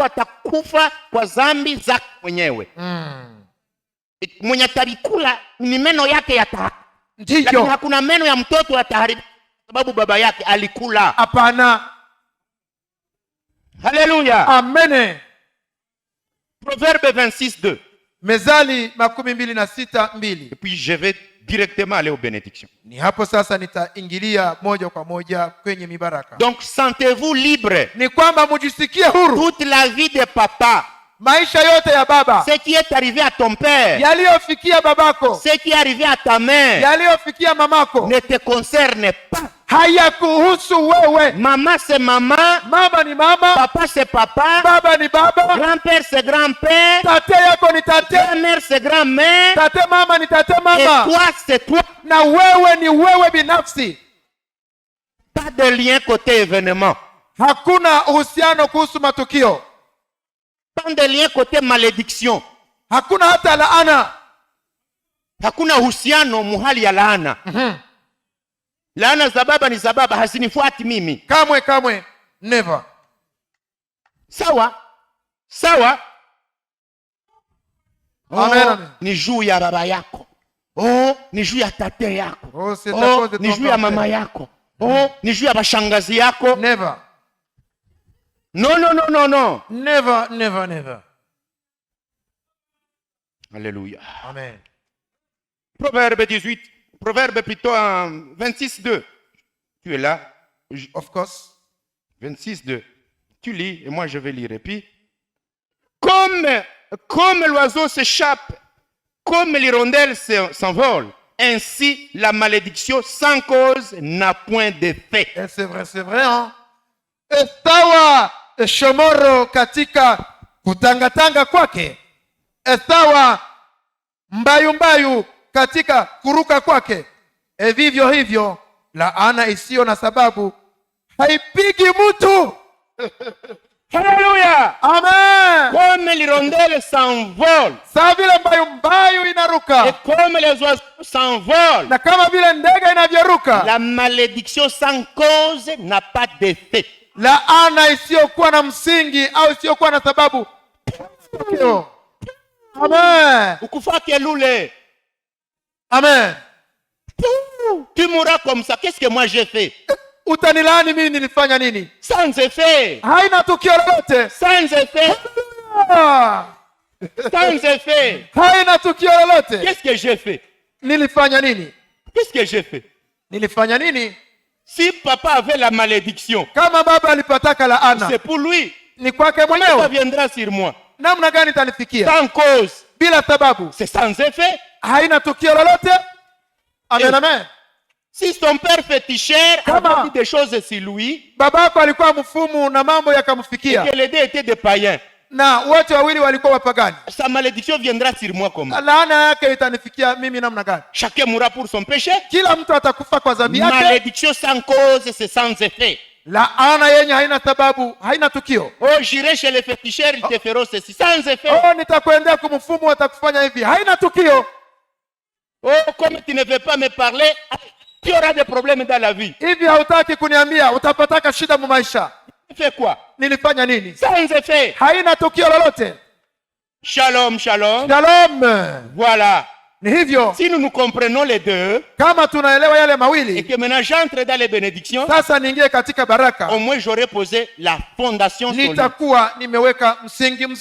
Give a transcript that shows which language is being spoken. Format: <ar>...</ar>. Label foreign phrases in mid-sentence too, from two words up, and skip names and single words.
<sw>mtu atakufa kwa dhambi zake mwenyewe. Mwenye atabikula ni meno yake lakini Ndiyo. hakuna meno ya mtoto yataharibika sababu baba yake alikula. Hapana. Haleluya. Amen.</sw> <fr>Proverbe 26:2.</fr> <sw>Mezali 26:2.</sw> <fr>Et puis je vais directement aller aux bénédictions.</fr> <sw>Ni hapo sasa nitaingilia moja kwa moja kwenye mibaraka.</sw> <fr>Donc sentez-vous libre.</fr> <sw>Ni kwamba mujisikie huru.</sw> <fr>Toute la vie de papa,</fr> <sw>Maisha yote ya baba,</sw> <fr>ce qui est arrivé à ton père,</fr> <sw>yaliyofikia babako,</sw> <fr>ce qui est arrivé à ta mère,</fr> <sw>yaliyofikia mamako,</sw> <fr>ne te concerne pas.</fr> <sw>hayakuhusu wewe.</sw> <fr>Maman c'est maman,</fr> <sw>Mama ni mama,</sw> <fr>papa c'est papa,</fr> <sw>baba ni baba,</sw> <fr>grand-père c'est grand-père,</fr> <sw>tate yako ni tate,</sw> <fr>grand-mère c'est grand-mère,</fr> <sw>tate mama ni tate</sw> <fr>et</fr> <sw>mama,</sw> <fr>toi c'est toi.</fr> <sw>na wewe ni wewe binafsi.</sw> <fr>Pas de lien côté événement,</fr> <sw>Hakuna uhusiano kuhusu matukio, pas de lien côté malédiction. hakuna hata laana. Hakuna uhusiano muhali ya laana. Laana za baba ni za baba, hazinifuati mimi. Kamwe kamwe, never. Sawa sawa. Amen, amen. Ni juu ya baba yako, ni juu ya tate yako,</sw> <fr>C'est à cause de</fr> <sw>ni</sw> <fr>ton</fr> <sw>juu ya</sw> <fr>grand-père.</fr> <sw>mama yako, ni juu ya bashangazi yako.</sw> <en>Never.</en> <fr>Non, non, non, non, non.</fr> <en>Never, never, never.</en> <fr>Alléluia. Amen. Proverbe 18, Proverbe plutôt en 26:2. Tu es là.</fr> <en>Of course.</en> <fr>26:2. Tu lis et moi je vais lire. Et puis, comme l'oiseau s'échappe, comme l'hirondelle s'envole, ainsi la malédiction sans cause n'a point d'effet. Et c'est vrai, hein?</fr> <sw>Esawa shomoro katika kutangatanga kwake, esawa mbayumbayu katika kuruka kwake, vivyo hivyo laana isiyo na sababu haipigi mtu.</sw> <fr>Alléluia. Amen. Comme l'hirondelle s'envole</fr> <sw>Saa vile mbayu</sw> <fr>et</fr> <sw>inaruka</sw> <fr>comme les oiseaux s'envolent,</fr> <sw>na kama vile ndege inavyoruka,</sw> <fr>la malédiction sans cause n'a pas d'effet.</fr> <sw>laana isiyokuwa na msingi au isiyokuwa na sababu. Amen. Ukufake lule. Amen.</sw> <fr>Tu mourras comme ça. Qu'est-ce que moi j'ai fait?</fr> <sw>Utanilaani mimi nilifanya nini?</sw> <fr>Sans effet.</fr> <sw>Haina tukio lolote.</sw> <fr>Sans effet. Ah, Sans effet.</fr> <sw>haina tukio lolote.</sw> <fr>Qu'est-ce que j'ai fait?</fr> <sw>Nilifanya nini?</sw> <fr>Qu'est-ce que j'ai fait?</fr> <sw>Nilifanya nini?</sw> <fr>Si papa avait la malédiction,</fr> <sw>Kama baba alipataka laana,</sw> <fr>c'est pour lui.</fr> <sw>ni kwake</sw> <fr>Comment ça</fr> <sw>mwenyewe.</sw> <fr>viendra sur moi?</fr> <sw>Namna gani itanifikia?</sw> <fr>Sans cause.</fr> <sw>Bila sababu.</sw> <fr>C'est sans effet.</fr> <sw>Haina tukio lolote. Amen, amen.</sw> <fr>Si son père féticheur Comment? avait dit des choses sur lui,</fr> <sw>Babako alikuwa mfumu na mambo</sw> <fr>et</fr> <sw>yakamfikia,</sw> <fr>que les deux étaient des païens,</fr> <sw>na wote wawili walikuwa wapagani,</sw> <fr>sa malédiction viendra sur moi comment?</fr> <sw>laana yake itanifikia mimi namna gani?</sw> <fr>Chacun mourra pour son péché.</fr> <sw>Kila mtu atakufa kwa dhambi yake.</sw> <fr>Malédiction sans cause, c'est sans effet.</fr> <sw>Laana yenye haina sababu, haina tukio.</sw> <fr>Oh, j'irai chez les féticheurs, ils te feront ceci. Sans effet.</fr> <sw>Oh, nitakwendea kumfumu, atakufanya hivi. Haina tukio.</sw> <fr>Oh, comme tu ne veux pas me parler, tu auras des problèmes dans la vie.</fr> <sw>Hivi hautaki kuniambia, utapataka shida mu maisha.</sw> <fr>Tu fais quoi?</fr> <sw>Nilifanya nini?</sw> <fr>Sans effet.</fr> <sw>Haina tukio lolote.</sw> <he>Shalom, shalom. Shalom.</he> <fr>Voilà.</fr> <sw>Ni hivyo,</sw> <fr>Si nous nous comprenons les deux,</fr> <sw>kama tunaelewa yale</sw> <fr>et</fr> <sw>mawili,</sw> <fr>que maintenant j'entre dans les bénédictions,</fr> <sw>sasa niingie katika baraka,</sw> <fr>au moins j'aurais posé la fondation solide.</fr> <sw>nitakuwa nimeweka msingi mzuri.</sw>